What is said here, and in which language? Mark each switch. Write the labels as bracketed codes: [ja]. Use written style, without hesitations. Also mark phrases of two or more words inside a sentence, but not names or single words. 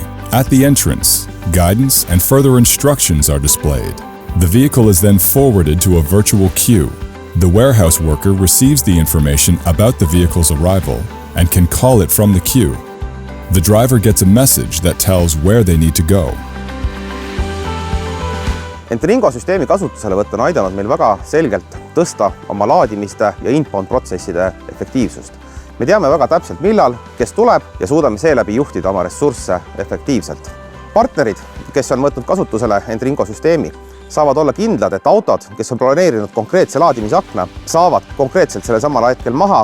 [en] At the entrance, guidance and further instructions are displayed. The vehicle is then forwarded to a virtual queue. The warehouse worker receives the information about the vehicle's arrival and can call it from the queue. The driver gets a message that tells where they need to go. [et] Entringo süsteemi kasutuselevõtt on aidanud meil väga selgelt tõsta oma laadimiste ja inbound-protsesside efektiivsust. Me teame väga täpselt, millal, kes tuleb ja suudame seeläbi juhtida oma ressursse efektiivselt. Partnerid, kes on võtnud kasutusele Entringo süsteemi, saavad olla kindlad, et autod, kes on planeerinud konkreetse laadimisakna, saavad konkreetselt selle samal hetkel maha.